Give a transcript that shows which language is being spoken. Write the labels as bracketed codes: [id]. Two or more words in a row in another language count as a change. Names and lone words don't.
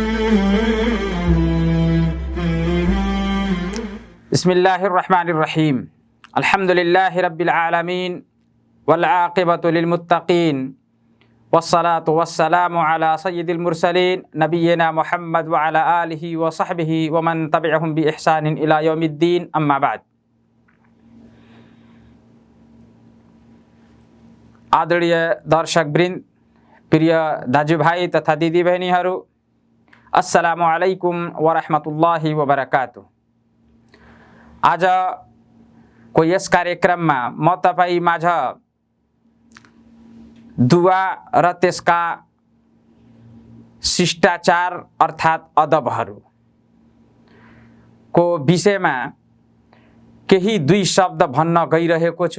[ar] بسم الله الرحمن الرحيم الحمد لله رب العالمين والعاقبة للمتقين والصلاة والسلام على سيد المرسلين نبينا محمد وعلى آله وصحبه ومن تبعهم بإحسان إلى يوم الدين أما بعد. [ne] आदरणीय दर्शकवृन्द, प्रिय दाजुभाइ तथा दिदीबहिनीहरू, [ar] السلام عليكم ورحمة الله وبركاته. [ne] आज को यस कार्यक्रममा म तपाईँ माझ दुआ र त्यसका शिष्टाचार अर्थात् अदबहरू को विषयमा केही दुई शब्द भन्न गइरहेको छु।